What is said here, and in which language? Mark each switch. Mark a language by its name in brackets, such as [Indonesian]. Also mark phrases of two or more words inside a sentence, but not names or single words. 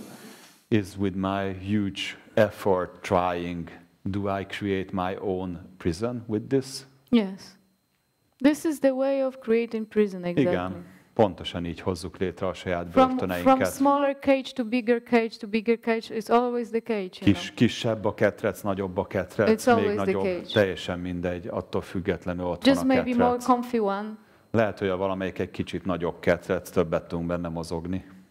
[English] Is with my huge effort trying, do I create my own prison with this? Yes. This is the way of creating prison, exactly. [Hungarian] Igen, pontosan így hozzuk létre a saját börtöneinket. [English] From smaller cage to bigger cage is always the cage. [Hungarian] Kisebb a ketrec, nagyobb a ketrec, még nagyobb, teljesen mindegy, attól függetlenül ott just van a ketrec. [English] Just maybe more comfy one. [Hungarian] Lehet, hogy a valamelyik egy kicsit nagyobb ketrec, többet tudunk benne mozogni.